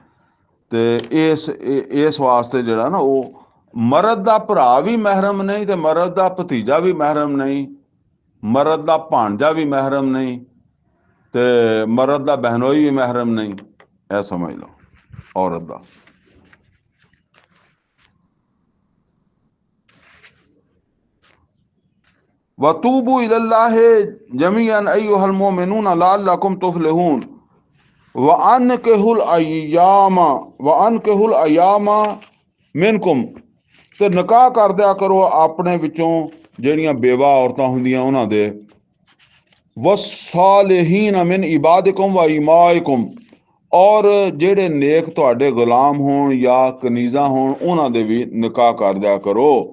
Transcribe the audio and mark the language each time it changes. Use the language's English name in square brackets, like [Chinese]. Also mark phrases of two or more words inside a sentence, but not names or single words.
[Punjabi] ਤੇ ਇਸ ਵਾਸਤੇ ਜਿਹੜਾ ਨਾ ਉਹ ਮਰਦ ਦਾ ਭਰਾ ਵੀ ਮਹਿਰਮ ਨਹੀਂ, ਤੇ ਮਰਦ ਦਾ ਭਤੀਜਾ ਵੀ ਮਹਿਰਮ ਨਹੀਂ, ਮਰਦ ਦਾ ਭਾਣਜਾ ਵੀ ਮਹਿਰਮ ਨਹੀਂ, ਤੇ ਮਰਦ ਦਾ ਬਹਿਨੋਈ ਵੀ ਮਹਿਰਮ ਨਹੀਂ। ਇਹ ਸਮਝ ਲਓ ਔਰਤ ਦਾ। [Arabic] وتوبوا إلى الله جميعا أيها المؤمنون لعلكم تفلحون وأنكحوا الأيامى منكم, [Punjabi] ਤੇ ਨਿਕਾਹ ਕਰ ਦਿਆ ਕਰੋ ਆਪਣੇ ਵਿੱਚੋਂ ਜਿਹੜੀਆਂ ਬੇਵਾ ਔਰਤਾਂ ਹੁੰਦੀਆਂ ਉਹਨਾਂ ਦੇ। [Arabic] والصالحين من عبادكم وإمائكم, [Punjabi] ਔਰ ਜਿਹੜੇ ਨੇਕ ਤੁਹਾਡੇ ਗੁਲਾਮ ਹੋਣ ਜਾਂ ਕਨੀਜ਼ਾ ਹੋਣ ਉਹਨਾਂ ਦੇ ਵੀ ਨਿਕਾਹ ਕਰ ਦਿਆ ਕਰੋ।